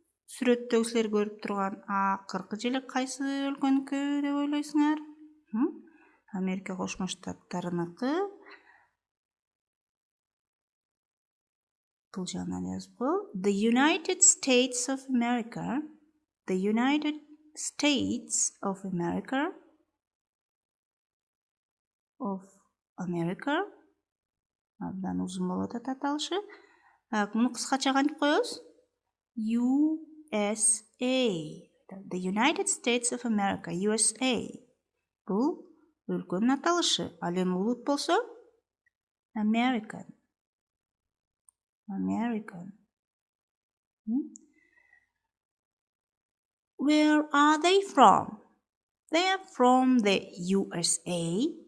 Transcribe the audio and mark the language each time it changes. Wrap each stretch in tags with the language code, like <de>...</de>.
<ky>Сүрөттөгү силер көрүп турган акыркы желек кайсы өлкөнүкү деп ойлойсуңар? Америка Кошмо Штаттарыныкы. Бул жагынан жазып кой.</ky> <en>The United States of America. The United States of America. Of America.</en> <ky>Абдан узун болот аталышы. Муну кыскача кантип коебуз? USA.</ky> <en>The United States of America.</en> <ky>USA. Бул өлкөнүн аталышы. Ал эми улут болсо American.</ky> <en>American. Where are they from? They are from the USA.</en>